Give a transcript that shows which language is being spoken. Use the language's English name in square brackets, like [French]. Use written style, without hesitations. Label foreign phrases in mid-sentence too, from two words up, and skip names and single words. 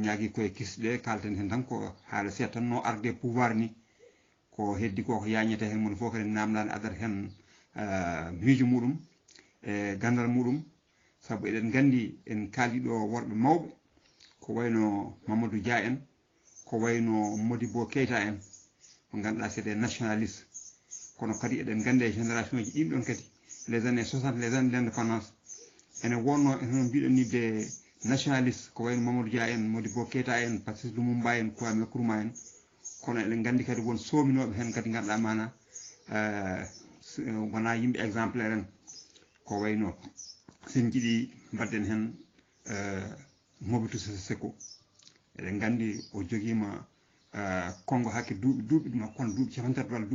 [Fula] ñaagui koye kisɗe kalten hen tan ko haala seeɗa tan no arde pouvoir ni ko heddi ko yañete hen moni fof kadi namdani addata hen miijo muɗum e gandal muɗum sabu eɗen gandi en kaali ɗo worɓe mawɓe ko wayno Mamadou Dia en ko wayno Modibo Keita en ko ganduɗa [French] c'est des nationalistes [Fula] kono kadi eɗen gandi e génération ji ɗin ɗon kadi [French] les années 60 les années d'indépendance [Fula] ene wonno eno mbiɗen ni [French] des nationalistes [Fula] ko wayno Mamadou Dia en Modibo Keita en Patrice Lumumba en Kwame Nkrumah en kono eɗen gandi kadi won sominoɓe hen kadi ganduɗa mana wona yimɓe exemplaire en ko wayno sen jiiɗi mbadden hen Mobutu Sese Seko eɗen gandi o joguima Congo hakke duuɓi ɗum kono duuɓi capantati walla